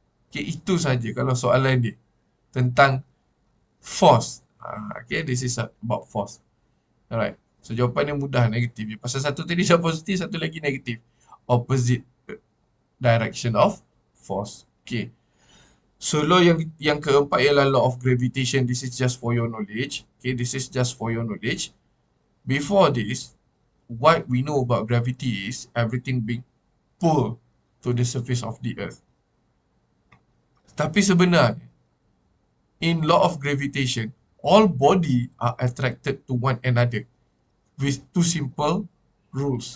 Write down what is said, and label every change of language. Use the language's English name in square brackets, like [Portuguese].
[Malay] Okay, itu saja kalau soalan dia tentang force. [English] Okay, this is about force. Alright. So [Malay] jawapan dia mudah, negatif. Pasal satu tadi dah positif, satu lagi negatif. [English] Opposite direction of force. Okay. So law [Malay] yang keempat ialah [English] law of gravitation. This is just for your knowledge. Okay, this is just for your knowledge. Before this, what we know about gravity is everything being pulled to the surface of the earth. [Malay] Tapi sebenarnya, [English] in law of gravitation, all body are attracted to one another with two simple rules.